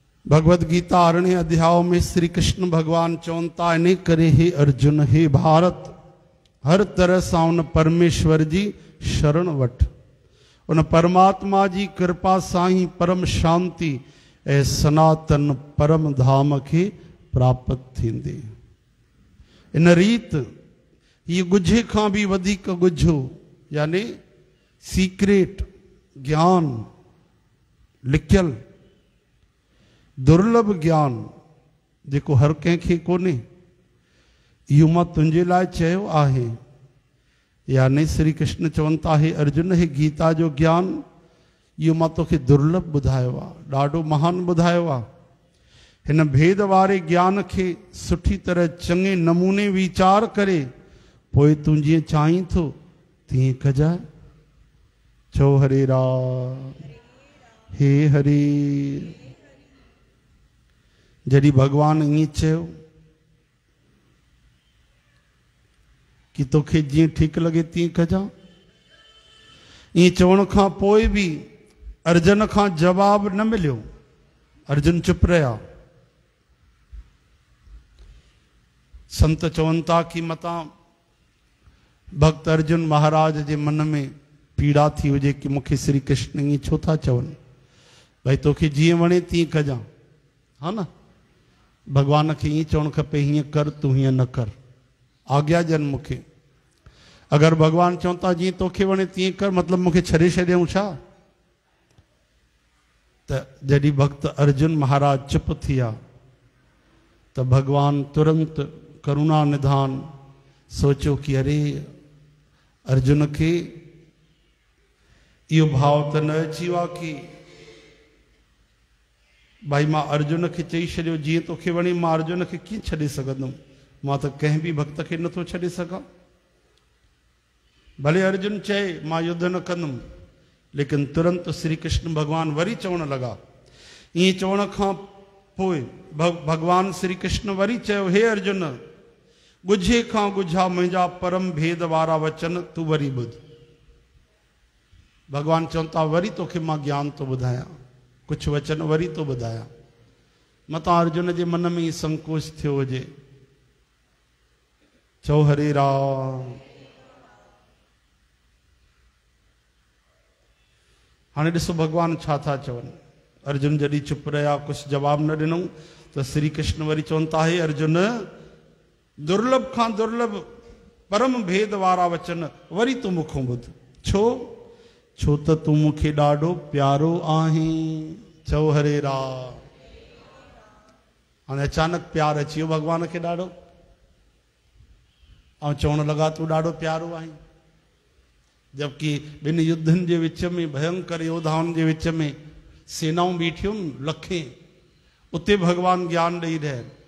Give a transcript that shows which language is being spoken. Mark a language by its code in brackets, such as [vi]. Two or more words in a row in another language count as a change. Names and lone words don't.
[sd] भगवद गीता 8वें अध्याय में श्री कृष्ण भगवान चवंता इन करे हे अर्जुन हे भारत हर तरह सां उन परमेश्वर जी शरण वठ। उन परमात्मा जी कृपा सां ही परम शांति ऐं सनातन परम धाम के प्राप्त थींदे। इन रीत ये गुझे खां भी वधीक गुझो यानी सीक्रेट ज्ञान लिखियल दुर्लभ ज्ञान जेको हर कंहिंखे कोन्हे इहो मां तुंहिंजे लाइ चयो आहे। यानी श्री कृष्ण चवनि था हे अर्जुन हे गीता जो ज्ञान इहो मां तोखे दुर्लभ ॿुधायो आहे, ॾाढो महान ॿुधायो आहे। हिन भेद वारे ज्ञान खे सुठी तरह चङे नमूने वीचार करे पोइ तूं जीअं चाहीं थो तीअं कजांइ। चओ हरे राम हे हरे। जॾहिं भगवान ईअं चयो कि तोखे जीअं ठीकु लॻे तीअं कजां, ईअं चवण खां पोइ बि अर्जुन खां जवाब न मिलियो। अर्जुन चुप रहिया। संत चवनि था कि मतां भक्त अर्जुन महाराज जे मन में पीड़ा थी हुजे कि मूंखे श्री कृष्ण ईअं छो था चवनि, भई तोखे जीअं वणे तीअं कजां, हा न। भगवान खे ईअं चवणु खपे हीअं कर तूं हीअं न कर, आज्ञा ॾियनि मूंखे। अगरि भगवान चवनि था जीअं तोखे वणे तीअं कर मतिलबु मूंखे छॾे छॾियऊं छा? त जॾहिं भक्त अर्जुन महाराज चुप थी विया त भगवान तुरंत करुणा निधान सोचियो कि अरे अर्जुन खे इहो भाव त न अची वियो आहे कि भाई मां अर्जुन खे चई छॾियो जीअं तोखे वणे, मां अर्जुन खे कीअं छॾे सघंदुमि, मां त कंहिं बि भक्त खे नथो छॾे सघां। भले अर्जुन चए मां युद्ध न कंदुमि, लेकिन तुरंत श्री कृष्ण भगवान वरी चवण लॻा। ईअं चवण खां पोइ भगवान श्री कृष्ण वरी चयो हे अर्जुन गुझे खां गुझा मुंहिंजा परम भेद वारा वचन तूं वरी ॿुध। भगवान चवनि था वरी तोखे मां ज्ञान थो ॿुधायां, कुझु वचन वरी थो ॿुधायां। मतां अर्जुन जे मन में ई संकोच थियो हुजे। चओ हरे राम। हाणे ॾिसो भगवान छा था चवनि। अर्जुन जॾहिं चुप रहिया कुझु जवाब न ॾिनऊं त श्री कृष्ण वरी चवनि था हे अर्जुन दुर्लभ खां दुर्लभ परम भेद वारा वचन वरी तूं मूंखां ॿुध। छो? छो त तूं मूंखे ॾाढो प्यारो आहीं। चओ हरे राम। हाणे अचानक प्यार अची वियो भगवान खे ॾाढो, ऐं चवण लॻा तूं ॾाढो प्यारो आहीं। जबकि ॿिनि युद्धनि जे विच में भयंकर योद्धाउनि जे विच में सेनाऊं बीठियूं लखे, उते भगवान ज्ञान ॾेई रहिया।